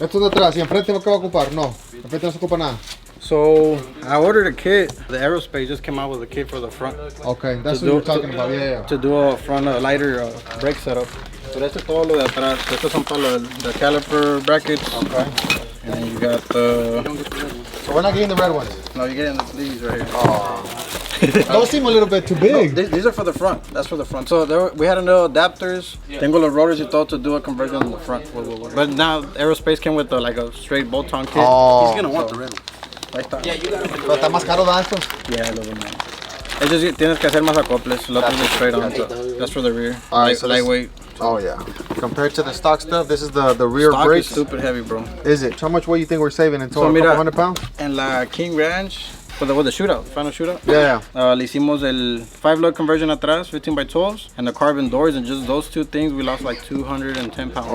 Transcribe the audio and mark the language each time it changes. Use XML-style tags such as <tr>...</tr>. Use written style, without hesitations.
<es>Esto de atrás. ¿Y enfrente qué va a ocupar? No. Enfrente no se ocupa nada.</es> <en>So I ordered a kit. The aerospace just came out with a kit for the front. Okay, that's To what do- we're talking about. Yeah. To do a front lighter brake setup.</en> <es>So esto es todo lo de atrás. Estos son para</es> <en>the caliper brackets. Okay. And then you got the. So we're not getting the red ones. No, you're getting these right here. Those seem a little bit too big. These are for the front. That's for the front. So we had no adapters.</en> <es>Tengo los rotors y todo</es> <en>to do a conversion on the front. But now aerospace came with like a straight bolt-on kit. Oh. He's gonna want the red one.</en> <es>Ahí está. Pero está más caro, ¿da esto?</es> <en>Yeah, a little more.</en> <es>Es just tienes que hacer más acoples. Lo otro</es> <en>is straight on. So that's for the rear. Alright, so this- lightweight. Oh yeah. Compared to the stock stuff, this is the rear Stock is brakes. stupid heavy, bro. Is it? How much weight you think we're saving in total? So, A</en> <es>mira,</es> <en>couple 100 pounds?</en> <es>En la</es> <en>King Ranch, with the shootout, final shootout. Yeah.</en> <es>Le hicimos el 5-lug conversion atrás,</es> <en>15 by 12s, and the carbon doors, and just those two things, we lost like 210 pounds.</en>